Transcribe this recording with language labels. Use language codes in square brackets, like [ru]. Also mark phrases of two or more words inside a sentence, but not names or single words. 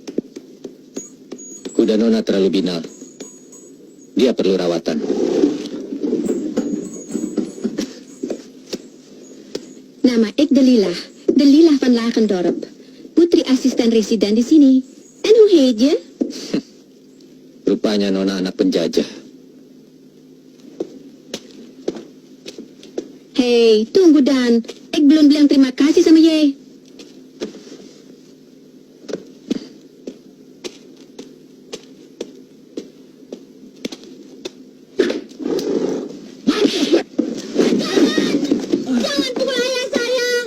[id] Kuda Nona terlalu binal. Dia perlu rawatan. Nama Delilah. Delilah van Lagendorp. Putri asisten residen di sini. [nl] En hoe heet je? [id] Rupanya Nona anak penjajah. Hei, tunggu Dan. Belum bilang terima kasih sama Ye. Jangan pukul ayah saya.